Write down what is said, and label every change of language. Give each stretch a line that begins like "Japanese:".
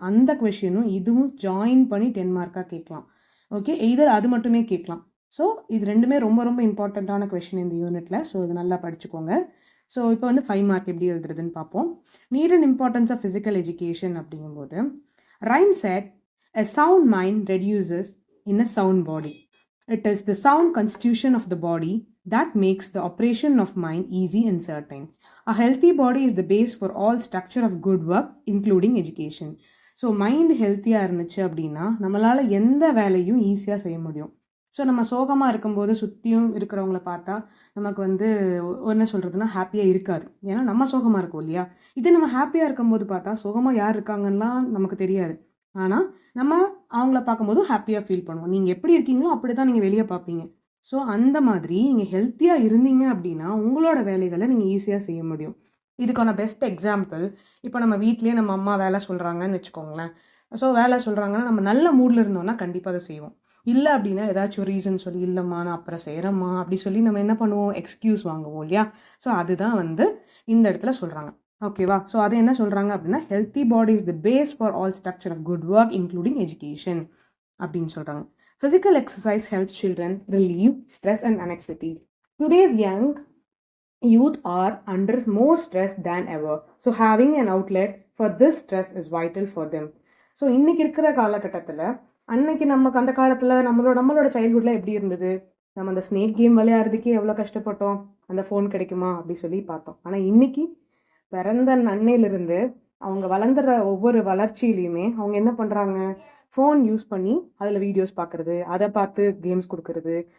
Tamil: அந்த கொஷினும் இதுவும் ஜாயின் பண்ணி 10 மார்க்காக கேட்கலாம். ஓகே, எய்தர் அது மட்டுமே கேட்கலாம். ஸோ இது ரெண்டுமே ரொம்ப ரொம்ப இம்பார்ட்டண்ட்டான கொஷின் இந்த யூனிட்டில். ஸோ இது நல்லா படிச்சுக்கோங்க. ஸோ இப்போ வந்து 5 மார்க் எப்படி எழுதுறதுன்னு பார்ப்போம்.
English: need and importance of physical education
Tamil: அப்படிங்கும்போது rhyme set
English: a sound mind reduces in a sound body. It is the sound constitution of the body that makes the operation of mind easy and certain. A healthy body is the base for all structure of good work, including education.
Tamil: So mind ஹெல்த்தியாக இருந்துச்சு அப்படின்னா நம்மளால் எந்த வேலையும் ஈஸியாக செய்ய முடியும். So நம்ம சோகமாக இருக்கும்போது சுற்றியும் இருக்கிறவங்கள பார்த்தா நமக்கு வந்து என்ன சொல்கிறதுனா ஹாப்பியாக இருக்காது. ஏன்னா நம்ம சோகமாக இருக்கோம் இல்லையா. இதே நம்ம ஹாப்பியாக இருக்கும்போது பார்த்தா சோகமாக யார் இருக்காங்கலாம் நமக்கு தெரியாது. ஆனால் நம்ம அவங்கள பார்க்கும்போது ஹாப்பியாக ஃபீல் பண்ணுவோம். நீங்கள் எப்படி இருக்கீங்களோ அப்படி தான் நீங்கள் வெளியே பார்ப்பீங்க. ஸோ அந்த மாதிரி நீங்கள் ஹெல்த்தியாக இருந்தீங்க அப்படின்னா உங்களோட வேலைகளை நீங்கள் ஈஸியாக செய்ய முடியும். இதுக்கான பெஸ்ட் எக்ஸாம்பிள், இப்போ நம்ம வீட்லேயே நம்ம அம்மா வேலை சொல்கிறாங்கன்னு வச்சுக்கோங்களேன். ஸோ வேலை சொல்கிறாங்கன்னா நம்ம நல்ல மூடில் இருந்தோம்னா கண்டிப்பாக அதை செய்வோம். இல்லை அப்படின்னா ஏதாச்சும் ஒரு ரீசன் சொல்லி இல்லைம்மா நான் அப்புறம் செய்கிறேம்மா அப்படி சொல்லி நம்ம என்ன பண்ணுவோம், எக்ஸ்கியூஸ் வாங்குவோம் இல்லையா. ஸோ அதுதான் வந்து இந்த இடத்துல சொல்கிறாங்க. ஓகேவா. ஸோ அது என்ன சொல்கிறாங்க அப்படின்னா
English: healthy body is the base for all structure of good work including education
Tamil: அப்படின்னு சொல்கிறாங்க.
English: Physical exercise help children relieve stress and anxiety. Today's young youth are under more stress than ever. So having an outlet for this stress is vital for them.
Tamil: So இன்னைக்கு இருக்கிற காலகட்டத்தில் அன்னைக்கு நமக்கு அந்த காலத்தில் நம்மளோட சைல்ட்ஹுட்டில் எப்படி இருந்தது, நம்ம அந்த ஸ்னேக் கேம் விளையாடுறதுக்கே எவ்வளோ கஷ்டப்பட்டோம், அந்த ஃபோன் கிடைக்குமா அப்படி சொல்லி பார்த்தோம். ஆனால் இன்னைக்கு பிறந்த அன்னையிலிருந்து அவங்க வளர்ந்துற ஒவ்வொரு வளர்ச்சியிலையுமே அவங்க என்ன பண்ணுறாங்க, ஃபோன் யூஸ் பண்ணி அதில் வீடியோஸ் பார்க்குறது, அதை பார்த்து கேம்ஸ் கொடுக்கறது.